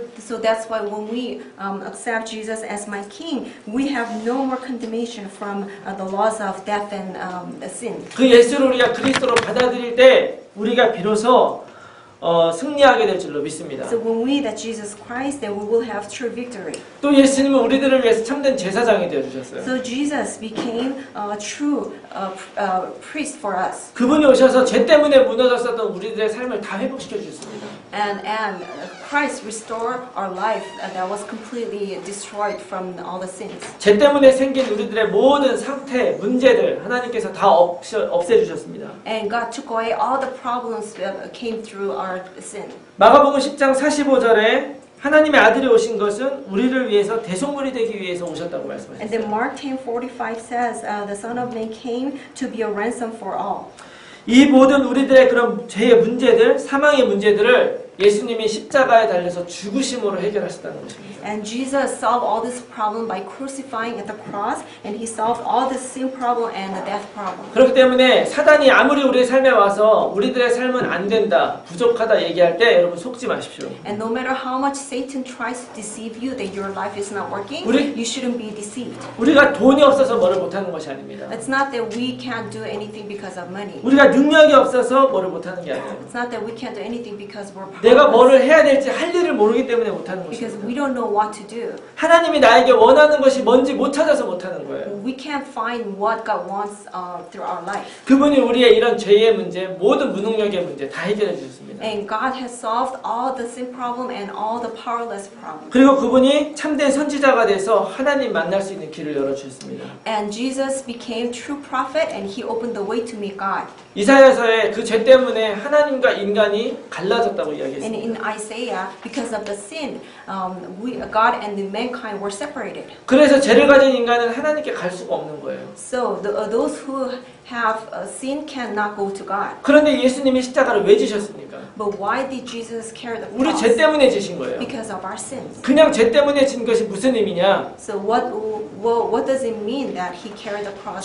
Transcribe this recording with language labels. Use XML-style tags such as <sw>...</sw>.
<en>So that's why when we accept Jesus as my King, we have no more condemnation from the laws of death and sin.</en> <ko>그 예수를 우리가 그리스도로 받아들일 때 우리가 비로소 승리하게 될 줄로 믿습니다.</ko> <en>So when we that Jesus Christ, then we will have true victory.</en> <ko>또 예수님은 우리들을 위해서 참된 제사장이 되어 주셨어요.</ko> <en>So Jesus became a true priest for us.</en> <ko>그분이 오셔서 죄 때문에 무너졌었던 우리들의 삶을 다 회복시켜 주셨습니다.</ko> <en>And Christ restored our life that was completely destroyed from all the sins.</en> <ko>죄 때문에 생긴 우리들의 모든 상태, 문제들 하나님께서 다 없애 주셨습니다.</ko> <en>And God took away all the problems that came through our sin.</en> <ko>마가복음 10장 45절에 하나님의 아들이 오신 것은 우리를 위해서 대속물이 되기 위해서 오셨다고</ko> <en>And then</en> <ko>말씀하셨어요.</ko> <en>Mark 10:45 says, the Son of Man came to be a ransom for all.</en> <ko>이 모든 우리들의 그런 죄의 문제들, 사망의 문제들을 예수님이 십자가에 달려서 죽으심으로 해결하셨다는 것입니다.</ko> <en>And Jesus solved all this problem by crucifying at the cross, and He solved all the sin problem and the death problem.</en> <ko>그렇기 때문에 사단이 아무리 우리의 삶에 와서 우리들의 삶은 안 된다, 부족하다 얘기할 때 여러분 속지 마십시오.</ko> <en>And no matter how much Satan tries to deceive you that your life is not working, you shouldn't be deceived.</en> <ko>우리가 돈이 없어서 뭐를 못하는 것이 아닙니다.</ko> <en>It's not that we can't do anything because of money.</en> <ko>우리가 능력이 없어서 뭐를 못하는 게 아니에요.</ko> <en>It's not that we can't do anything because we're</en> <ko>내가</ko> <en>powerless.</en> <ko>뭐를 해야 될지 할 일을 모르기 때문에 못하는</ko> <en>Because</en> <ko>것입니다.</ko> <en>we don't know what to do.</en> <ko>하나님이 나에게 원하는 것이 뭔지 못 찾아서 못하는 거예요.</ko> <en>We can't find what God wants through our life.</en> <ko>그분이 우리의 이런 죄의 문제, 모든 무능력의 문제 다 해결해 주셨습니다.</ko> <en>And God has solved all the sin problem and all the powerless problem.</en> <ko>그리고 그분이 참된 선지자가 돼서 하나님 만날 수 있는 길을 열어주셨습니다.</ko> <en>And Jesus became true prophet and He opened the way to meet God.</en> <ko>이사야서에 그 죄 때문에 하나님과 인간이 갈라졌다고</ko> <en>And</en> <ko>이야기했습니다.</ko> <en>in Isaiah, because of the sin, God and the mankind were separated.</en> <ko>그래서 죄를 가진 인간은 하나님께 갈 수가 없는 거예요.</ko> <en>So those who have sin cannot go to God.</en> <ko>그런데 예수님이 십자가를 왜 지셨습니까?</ko> <en>But why did Jesus carry the</en> <ko>우리</ko> <en>cross?</en> <ko>죄 때문에 지신 거예요.</ko> <en>Because of our sins.</en> <ko>그냥 죄 때문에 진 것이 무슨 의미냐?</ko> <en>So what does it mean that he carried the cross?</en>